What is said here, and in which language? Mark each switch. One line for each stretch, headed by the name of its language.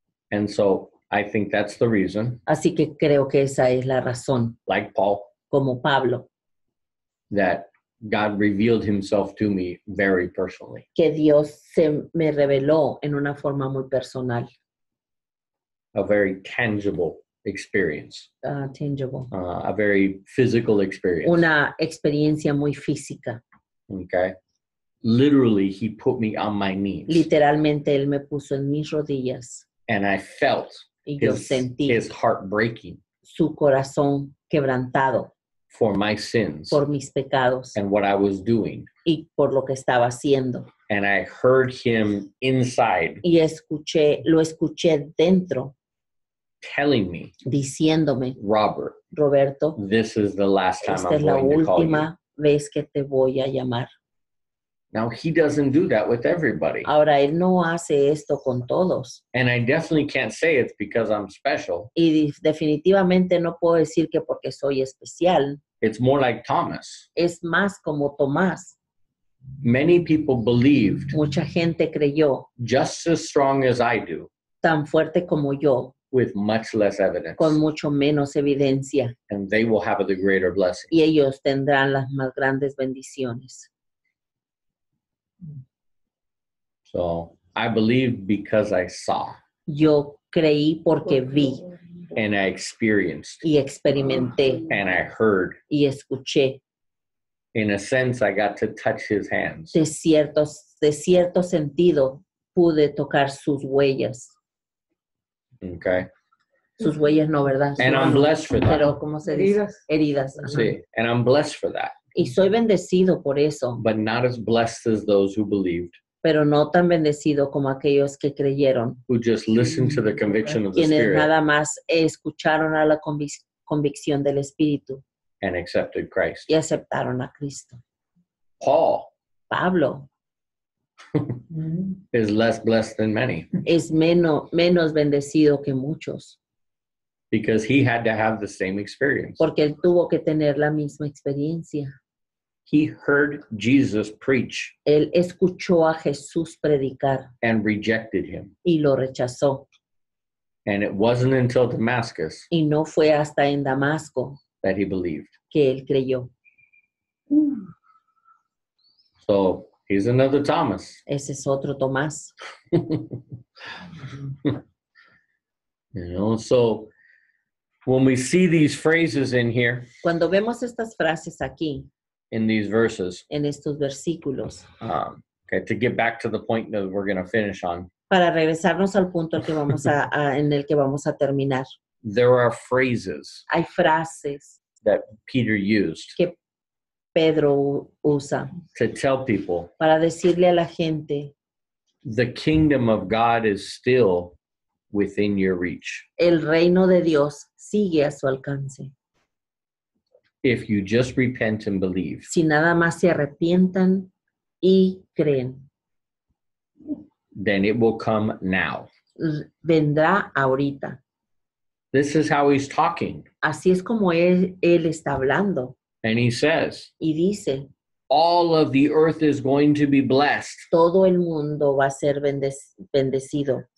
English: And so I think that's the reason,
Spanish: Así que creo que esa es la razón,
English: like Paul,
Spanish: como Pablo,
English: that God revealed himself to me very personally.
Spanish: que Dios se me reveló en una forma muy personal,
English: A very tangible experience,
Spanish: tangible,
English: a very physical experience.
Spanish: una experiencia muy física.
English: Okay. Literally, he put me on my knees
Spanish: Literalmente Él me puso en mis rodillas
English: and I felt
Spanish: y yo sentí
English: his heart breaking
Spanish: su corazón quebrantado
English: for my sins
Spanish: por mis pecados
English: and what I was doing.
Spanish: y por lo que estaba haciendo.
English: And I heard him inside
Spanish: Y lo escuché dentro
English: telling me,
Spanish: diciéndome,
English: Robert,
Spanish: Roberto,
English: this is the last time
Spanish: esta
English: I'm
Spanish: es la
English: going to call you.
Spanish: última vez que te voy a llamar.
English: Now, he doesn't do that with everybody.
Spanish: Ahora, Él no hace esto con todos.
English: And I definitely can't say it's because I'm special.
Spanish: Y definitivamente no puedo decir que porque soy especial.
English: It's more like Thomas.
Spanish: Es más como Tomás.
English: Many people believed
Spanish: Mucha gente creyó
English: just as strong as I do
Spanish: tan fuerte como yo,
English: with much less evidence.
Spanish: con mucho menos evidencia.
English: And they will have the greater blessing.
Spanish: Y ellos tendrán las más grandes bendiciones.
English: So I believe because I saw
Spanish: Yo creí porque vi
English: and I experienced
Spanish: y experimenté
English: and I heard.
Spanish: y escuché.
English: In a sense, I got to touch his hands.
Spanish: De cierto sentido, pude tocar sus huellas.
English: Okay.
Spanish: Sus huellas no, ¿verdad?
English: And I'm blessed for that.
Spanish: Pero, ¿cómo se dice? Heridas. Ajá.
English: See, and I'm blessed for that.
Spanish: Y soy bendecido por eso,
English: But not as blessed as those who believed
Spanish: pero no tan bendecido como aquellos que creyeron,
English: who just listened to the conviction of the
Spanish: quienes
English: Spirit
Spanish: nada más escucharon a la convicción del Espíritu
English: and accepted Christ.
Spanish: y aceptaron a Cristo.
English: Paul
Spanish: Pablo
English: is less blessed than many
Spanish: es menos bendecido que muchos,
English: because he had to have the same experience.
Spanish: porque él tuvo que tener la misma experiencia.
English: He heard Jesus preach
Spanish: Él escuchó a Jesús predicar
English: and rejected him.
Spanish: y lo rechazó.
English: And it wasn't until Damascus
Spanish: Y no fue hasta en Damasco
English: that he believed.
Spanish: que él creyó.
English: So he's another Thomas.
Spanish: Ese es otro Tomás.
English: So when we see these phrases in here,
Spanish: Cuando vemos estas frases aquí,
English: in these verses,
Spanish: en estos versículos,
English: okay, to get back to the point that we're going to finish on,
Spanish: para regresarnos al punto al que vamos en el que vamos a terminar,
English: there are phrases
Spanish: hay frases
English: that Peter used
Spanish: que Pedro usa
English: to tell people
Spanish: para decirle a la gente,
English: the kingdom of God is still within your reach.
Spanish: el reino de Dios sigue a su alcance.
English: If you just repent and believe,
Spanish: Si nada más se arrepientan y creen,
English: then it will come now.
Spanish: vendrá ahorita.
English: This is how he's talking.
Spanish: Así es como él está hablando
English: And he says,
Spanish: y dice,
English: all of the earth is going to be blessed
Spanish: todo el mundo va a ser bendecido